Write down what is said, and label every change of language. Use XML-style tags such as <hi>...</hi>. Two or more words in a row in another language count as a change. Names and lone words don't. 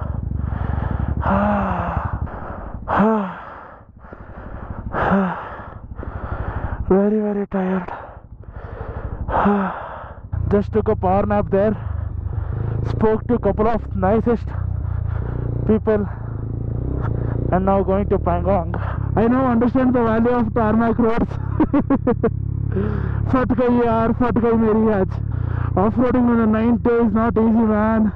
<en>Very, very tired. Just took a power nap there. Spoke to a couple of nicest people, and now going to Pangong. I now understand the value of tarmac roads.</en> <hi>फट गई यार, फट गई मेरी आज.</hi> <en>Off-roading on the 90 is not easy, man.</en>